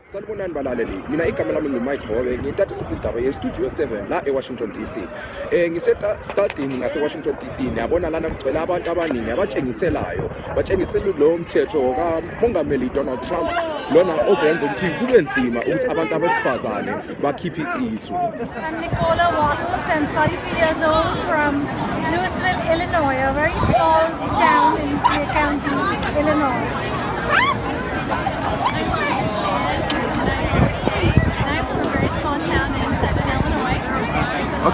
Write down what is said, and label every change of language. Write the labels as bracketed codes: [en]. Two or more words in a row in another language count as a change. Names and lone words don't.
[nd] Sanibonani balaleli, mina igama lami nguMike Hobe, ngiyintatheli indaba ye-Studio 7 la eWashington DC. Ngise-studying ngase-Washington DC, niyabona lana kugcwele abantu abaningi abatshengiselayo, batshengisela lo mthetho kaMongameli Donald Trump, lona ozenza ukuthi kube nzima ukuthi abantu abesifazane bakhiphe isisu. [en] I'm Nicola Wattles. I'm 42 years old from Louisville, Illinois, a very small town in Clay County, Illinois. I'm Susan Shan, and I'm 48, and I'm from a very small town in Southern Illinois.